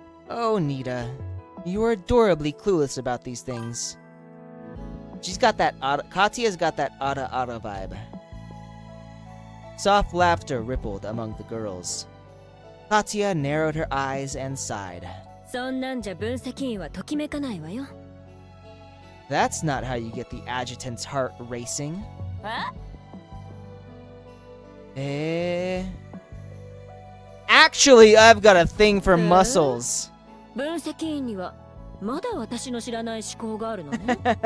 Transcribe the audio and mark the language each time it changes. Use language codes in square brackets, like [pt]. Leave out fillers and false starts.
[en] Oh, Nita, you are adorably clueless about these things. She's got that Katya's got that Ada vibe. Soft laughter rippled among the girls. Katya narrowed her eyes and sighed. [ja] そんなんじゃ分析員はときめかないわよ。 [en] That's not how you get the adjutant's heart racing. え？ Actually, I've got a thing for muscles. [ja] 分析員にはまだ私の知らない思考があるのね。